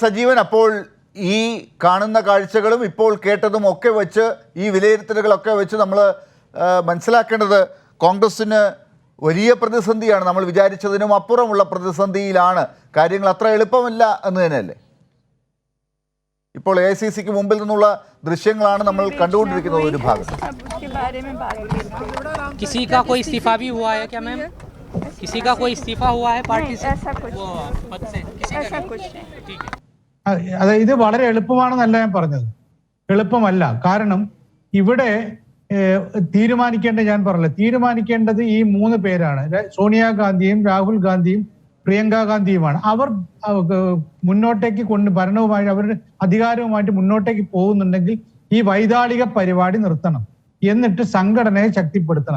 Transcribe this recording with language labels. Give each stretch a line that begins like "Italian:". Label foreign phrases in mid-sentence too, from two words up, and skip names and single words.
Malayalam: സജീവൻ, അപ്പോൾ ഈ കാണുന്ന കാഴ്ചകളും ഇപ്പോൾ കേട്ടതും ഒക്കെ വെച്ച്, ഈ വിലയിരുത്തലുകളൊക്കെ വെച്ച് നമ്മൾ മനസ്സിലാക്കേണ്ടത് കോൺഗ്രസ്സിന് വലിയ പ്രതിസന്ധിയാണ്, നമ്മൾ വിചാരിച്ചതിനും അപ്പുറമുള്ള പ്രതിസന്ധിയിലാണ്, കാര്യങ്ങൾ അത്ര എളുപ്പമല്ല എന്ന് തന്നെയല്ലേ? ഇപ്പോൾ AICCക്ക് മുമ്പിൽ നിന്നുള്ള ദൃശ്യങ്ങളാണ് നമ്മൾ കണ്ടുകൊണ്ടിരിക്കുന്നത്. ഒരു ഭാഗത്ത്
Hindi: किसी का कोई इस्तीफा भी हुआ है क्या मैम? किसी का कोई इस्तीफा हुआ है पार्टी से? ऐसा कुछ पद से ऐसा कुछ नहीं. ठीक है.
Malayalam: അതായത് ഇത് വളരെ എളുപ്പമാണെന്നല്ല ഞാൻ പറഞ്ഞത്, എളുപ്പമല്ല. കാരണം ഇവിടെ തീരുമാനിക്കേണ്ടത് ഈ 3 പേരാണ്. സോണിയാഗാന്ധിയും രാഹുൽ ഗാന്ധിയും പ്രിയങ്ക ഗാന്ധിയുമാണ്. അവർ മുന്നോട്ടേക്ക് ഭരണവുമായി അവരുടെ അധികാരവുമായിട്ട് മുന്നോട്ടേക്ക് പോകുന്നുണ്ടെങ്കിൽ ഈ വൈതാളിക പരിപാടി നിർത്തണം, എന്നിട്ട് സംഘടനയെ ശക്തിപ്പെടുത്തണം.